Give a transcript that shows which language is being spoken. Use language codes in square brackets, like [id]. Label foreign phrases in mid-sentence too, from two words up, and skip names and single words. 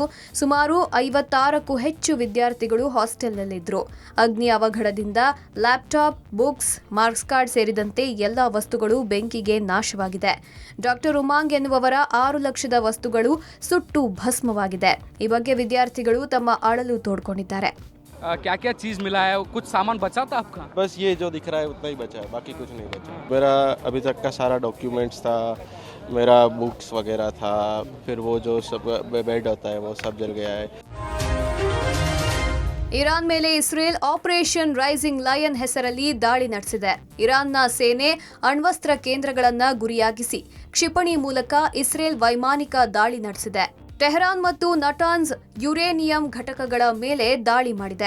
[kn] ಸುಮಾರು 56ಕ್ಕೂ ಹೆಚ್ಚು ವಿದ್ಯಾರ್ಥಿಗಳು ಹಾಸ್ಟೆಲ್ನಲ್ಲಿದ್ದರು. ಅಗ್ನಿ ಅವಘಡದಿಂದ ಲ್ಯಾಪ್ಟಾಪ್, ಬುಕ್ಸ್, [en] marks card [kn] ಸೇರಿದಂತೆ ಎಲ್ಲಾ ವಸ್ತುಗಳು ಬೆಂಕಿಗೆ ನಾಶವಾಗಿದೆ. ಡಾಕ್ಟರ್ ಉಮಾಂಗ್ ಎನ್ನುವವರ 6 ಲಕ್ಷದ ವಸ್ತುಗಳು ಸುಟ್ಟು ಭಸ್ಮವಾಗಿದೆ. ಈ ಬಗ್ಗೆ ವಿದ್ಯಾರ್ಥಿಗಳು ತಮ್ಮ ಅಳಲು ತೋಡ್ಕೊಂಡಿದ್ದಾರೆ. [hi] क्या क्या चीज़ मिला है, कुछ सामान बचा था आपका? बस ये जो दिख रहा है उतना ही बचा है, बाकी कुछ नहीं बचा। मेरा अभी तक का सारा डॉक्यूमेंट्स था, मेरा बुक्स वगैरह था, फिर वो जो सब बेड होता है वो सब जल गया है। [kn] ಇರಾನ್ ಮೇಲೆ ಇಸ್ರೇಲ್ ಆಪರೇಷನ್ ರೈಸಿಂಗ್ ಲಯನ್ ಹೆಸರಲ್ಲಿ ದಾಳಿ ನಡೆಸಿದೆ. ಇರಾನ್ನ ಸೇನೆ ಅಣ್ವಸ್ತ್ರ ಕೇಂದ್ರಗಳನ್ನ ಗುರಿಯಾಗಿಸಿ ಕ್ಷಿಪಣಿ ಮೂಲಕ ಇಸ್ರೇಲ್ ವೈಮಾನಿಕ ದಾಳಿ ನಡೆಸಿದೆ. ಟೆಹರಾನ್ ಮತ್ತು ನಟಾನ್ಸ್ ಯುರೇನಿಯಂ ಘಟಕಗಳ ಮೇಲೆ ದಾಳಿ ಮಾಡಿದೆ.